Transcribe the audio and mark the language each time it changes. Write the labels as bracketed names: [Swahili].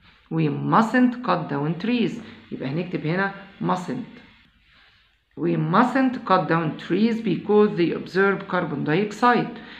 [English] We mustn't cut down trees. [Arabic] يبقى هنكتب هنا mustn't. [English] We mustn't cut down trees because they absorb carbon dioxide.